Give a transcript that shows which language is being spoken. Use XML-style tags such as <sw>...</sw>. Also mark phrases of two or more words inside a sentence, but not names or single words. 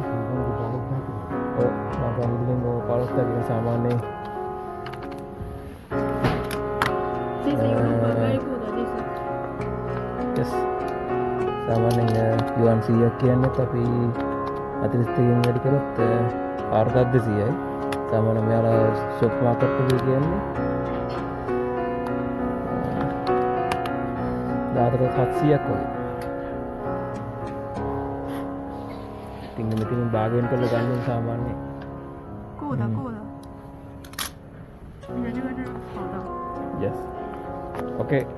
<si>ඔව් මම හිතන්නේ ඔය පාරක් එක සාමාන්‍යයෙන් yes සාමාන්‍යයෙන් yuan 100ක් කියන්නේ අපි 40කින් වැඩි කරොත් 4200යි. සාමාන්‍යයෙන් මෙයාලා</si> <en>shop market</en> <si>එකේ කියන්නේ 700ක් වගේ. ඉතින් මෙතන බාගෙන් කරලා ගන්න සාමාන්‍යයෙන්</si> <zh>够的，够的。你看这个是好的。</zh> <en>yes okay</en>